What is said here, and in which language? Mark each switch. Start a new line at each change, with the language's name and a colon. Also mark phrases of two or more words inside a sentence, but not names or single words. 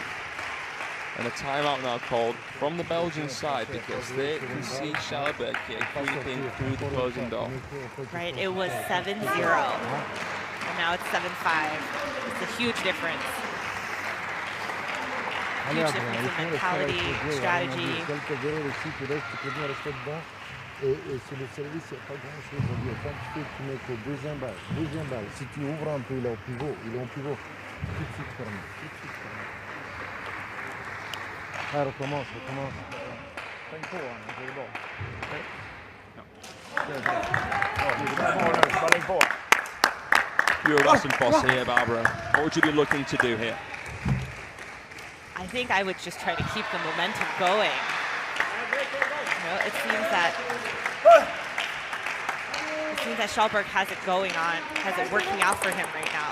English: And a timeout now called from the Belgian side because they can see Kallberg here creeping through the closing door. Right, it was 7-0, and now it's 7-5. It's a huge difference. Huge difference in mentality, strategy.
French: Et sur le service, il n'y a pas grand-chose à dire. Quand tu mets que deuxième balle, si tu ouvres un peu, il est au pivot, tout de suite fermé, Ah, recommence.
Swedish: Stäng på honom, det är bra.
English: You're Rassenfosse here, Barbara. What would you be looking to do here? I think I would just try to keep the momentum going. You know, it seems that Kallberg has it going on, has it working out for him right now.